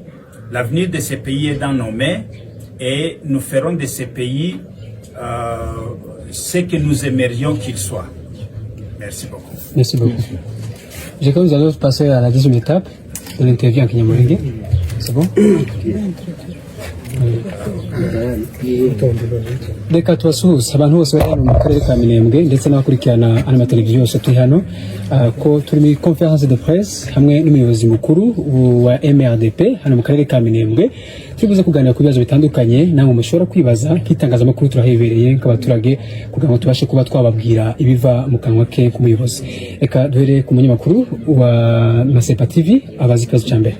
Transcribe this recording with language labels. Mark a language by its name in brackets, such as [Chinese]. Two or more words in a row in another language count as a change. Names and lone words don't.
[French] L'avenir de ces pays est dans nos mains et nous ferons de ces pays ce que nous aimerions qu'ils soient. Merci beaucoup. Merci beaucoup. Je crois que nous allons passer à la deuxième étape de l'interview en Kinyamulenge. C'est bon? [Kinyarwanda] Reka tubasuhuze abantu bose bari hano mu karere ka Minembwe ndetse n'abakurikirana amateleviziyo yose turi hano ko turi muri [French] conference de presse [Kinyarwanda] hamwe n'umuyobozi mukuru wa MRDP hano mu karere ka Minembwe. Turibuze kuganira ku bibazo bitandukanye namwe mushobora kwibaza nk'itangazamakuru turahebereye nk'abaturage kugira ngo tubashe kuba twababwira ibiva mu kanwa ke k'umuyobozi. Reka duhere ku munyamakuru wa Masepa TV abazi ikibazo cya mbere.